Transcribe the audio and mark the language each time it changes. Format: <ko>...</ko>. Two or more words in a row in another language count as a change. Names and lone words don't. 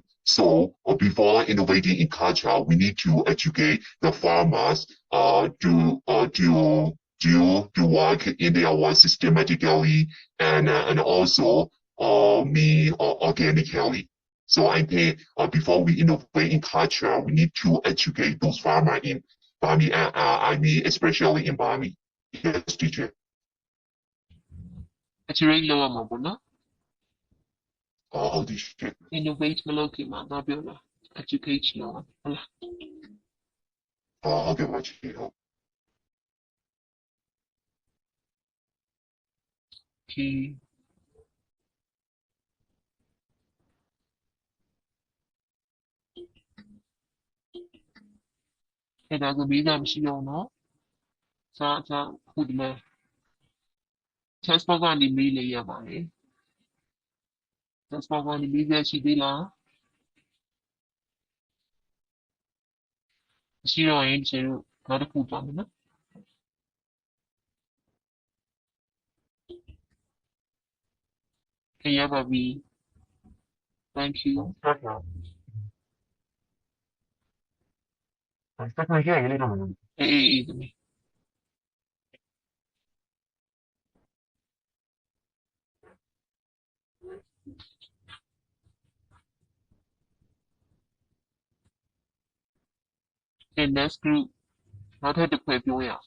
<en>So before innovating in culture, we need to educate the farmers to work in their work systematically and also organically. So I think before we innovate in culture, we need to educate those farmers in Bami. I mean, especially in Bami. Yes, teacher.</en> <my>actually လောက်ရမှာပေါ့နော်</my> <en>Oh, teacher.</en> <my>innovate မလုပ်ခင်မှာငါပြောတာ educate လောက်ရဟုတ်လား</my> <en>Okay, watch it.</en> <my>okay အဲ့ဒါကိုမေးတာမရှိတော့ဘူးနော်စာခုဒီမှာ transport ကနေမေးလေရပါတယ် transport ကနေမေးရရှိသေးလား မရှိတော့ရင်ကျွန်တော်နောက်တစ်ခုသွားမယ်နော်ခေရပါပြီ</my> <en>thank you Second here, you know.</en> <my>အေးသမီး</my> <en>and next group</en> <my>နောက်ထပ်တစ်ဖွဲ့ပြောရအောင်</my>